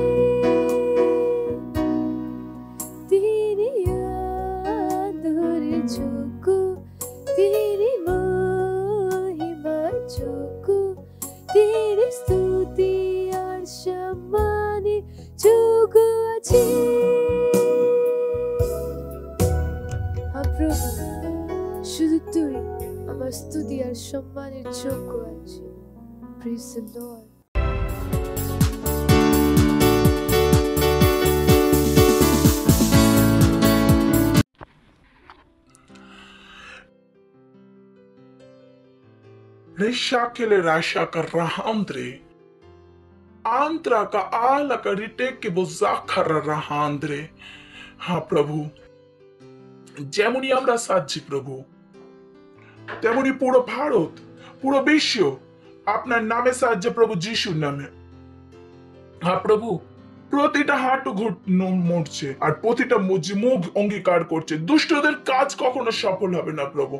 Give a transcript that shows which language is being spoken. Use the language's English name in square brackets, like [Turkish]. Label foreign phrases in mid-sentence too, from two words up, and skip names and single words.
[Bangla] তিনি আদরের যোগ্য, তিনি মহিমার যোগ্য, তিনি স্তুতি আর সম্মানের যোগ্য আছে। প্রভু, শুধু তুই আমার স্তুতি আর সম্মানের যোগ্য আছে। [English] Praise the Lord. Rishakele rashaka rahandre. Antra ka ala ka rite ke bozakhara rahandre. [Bangla] হ্যাঁ প্রভু, যেমনই আমরা সাচ্ছি প্রভু, তেমনি পুরো ভারত, পুরো বিশ্ব আপনার নামে সাহায্য প্রভু, যিশুর নামে। হ্যাঁ প্রভু, প্রতিটা হাঁটু মরছে আর প্রতিটা মুখ অঙ্গীকার করছে দুষ্টদের কাজ কখনো সফল হবে না প্রভু।